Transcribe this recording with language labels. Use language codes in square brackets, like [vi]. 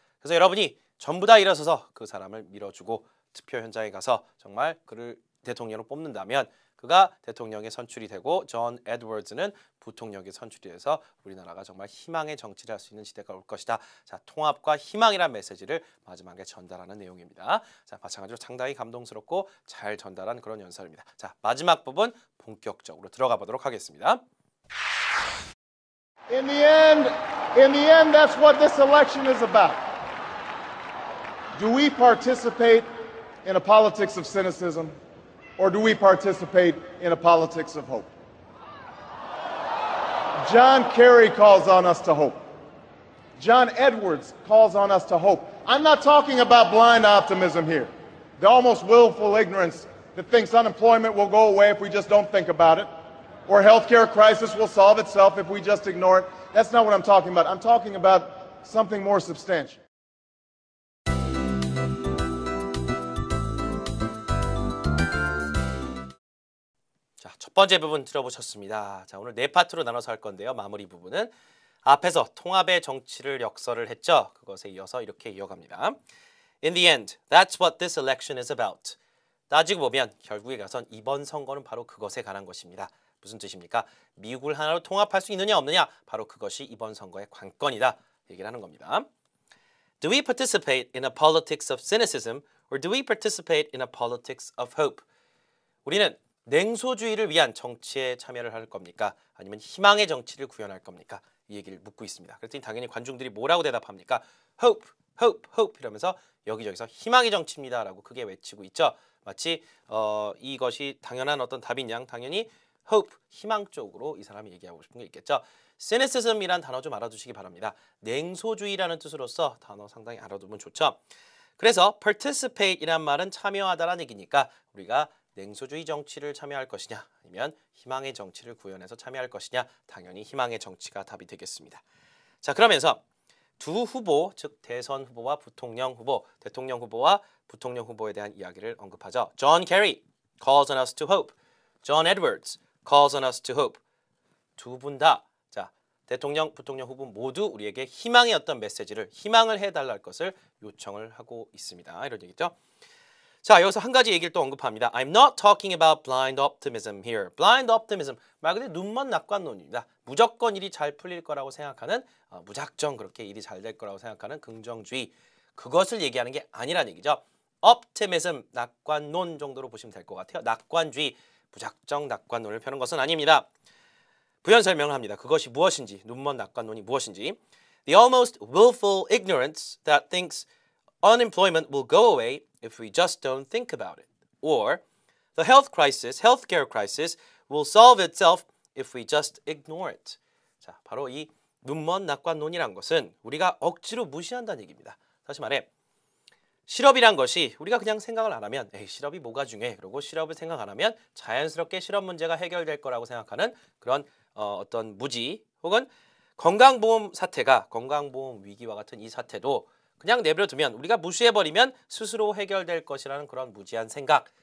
[ko] 그래서 여러분이 전부 다 일어서서 그 사람을 밀어주고 투표 현장에 가서 정말 그를 대통령으로 뽑는다면 그가 대통령에 선출이 되고 존 에드워즈는 부통령에 선출이 돼서 우리나라가 정말 희망의 정치를 할 수 있는 시대가 올 것이다. 자, 통합과 희망이란 메시지를 마지막에 전달하는 내용입니다. 자, 마찬가지로 상당히 감동스럽고 잘 전달한 그런 연설입니다. 자, 마지막 부분 본격적으로 들어가 보도록 하겠습니다. [en] In the end, that's what this election is about. Do we participate in a politics of cynicism, or do we participate in a politics of hope? John Kerry calls on us to hope. John Edwards calls on us to hope. I'm not talking about blind optimism here, the almost willful ignorance that thinks unemployment will go away if we just don't think about it, or healthcare crisis will solve itself if we just ignore it. That's not what I'm talking about. I'm talking about something more substantial. [ko] 자, 첫 번째 부분 들어보셨습니다. 자, 오늘 네 파트로 나눠서 할 건데요. 마무리 부분은 앞에서 통합의 정치를 역설을 했죠. 그것에 이어서 이렇게 이어갑니다. [en] In the end, that's what this election is about. [ko] 따지고 보면 결국에 가선 이번 선거는 바로 그것에 관한 것입니다. 무슨 뜻입니까? 미국을 하나로 통합할 수 있느냐 없느냐, 바로 그것이 이번 선거의 관건이다 얘기를 하는 겁니다. [en] Do we participate in a politics of cynicism or do we participate in a politics of hope? [ko] 우리는 냉소주의를 위한 정치에 참여를 할 겁니까? 아니면 희망의 정치를 구현할 겁니까? 이 얘기를 묻고 있습니다. 그랬더니 당연히 관중들이 뭐라고 대답합니까? [en] Hope, hope, hope [ko] 이러면서 여기저기서 희망의 정치입니다 라고 크게 외치고 있죠. 마치 이것이 당연한 어떤 답인 양 당연히 hope, 희망 쪽으로 이 사람이 얘기하고 싶은 게 있겠죠. cynicism이란 단어 좀 알아두시기 바랍니다. 냉소주의라는 뜻으로서 단어 상당히 알아두면 좋죠. 그래서 participate 이란 말은 참여하다라는 얘기니까 우리가 냉소주의 정치를 참여할 것이냐 아니면 희망의 정치를 구현해서 참여할 것이냐, 당연히 희망의 정치가 답이 되겠습니다. 자, 그러면서 두 후보, 즉 대선 후보와 부통령 후보, 대통령 후보와 부통령 후보에 대한 이야기를 언급하죠. [en] John Kerry calls on us to hope. John Edwards calls on us to hope. [ko] 두 분 다, 자, 대통령, 부통령 후보 모두 우리에게 희망의 어떤 메시지를, 희망을 해달랄 것을 요청을 하고 있습니다. 이런 얘기죠. 자, 여기서 한 가지 얘기를 또 언급합니다. [en] I'm not talking about blind optimism here. blind optimism, [ko] 말 그대로 눈먼 낙관론입니다. 무조건 일이 잘 풀릴 거라고 생각하는, 무작정 그렇게 일이 잘 될 거라고 생각하는 긍정주의, 그것을 얘기하는 게 아니란 얘기죠. optimism, 낙관론 정도로 보시면 될 것 같아요. 낙관주의, 무작정 낙관론을 펴는 것은 아닙니다. 부연 설명을 합니다. 그것이 무엇인지, 눈먼 낙관론이 무엇인지. [en] The almost willful ignorance that thinks unemployment will go away if we just don't think about it. Or the healthcare crisis will solve itself if we just ignore it. [ko] 자, 바로 이 눈먼 낙관론이란 것은 우리가 억지로 무시한다는 얘기입니다. 다시 말해, 실업이란 것이 우리가 그냥 생각을 안 하면 에이, 실업이 뭐가 중요해? 그러고 실업을 생각 안 하면 자연스럽게 실업 문제가 해결될 거라고 생각하는 그런 어떤 무지, 혹은 건강보험 사태가, 건강보험 위기와 같은 이 사태도 그냥 내버려두면, 우리가 무시해버리면 스스로 해결될 것이라는 그런 무지한 생각.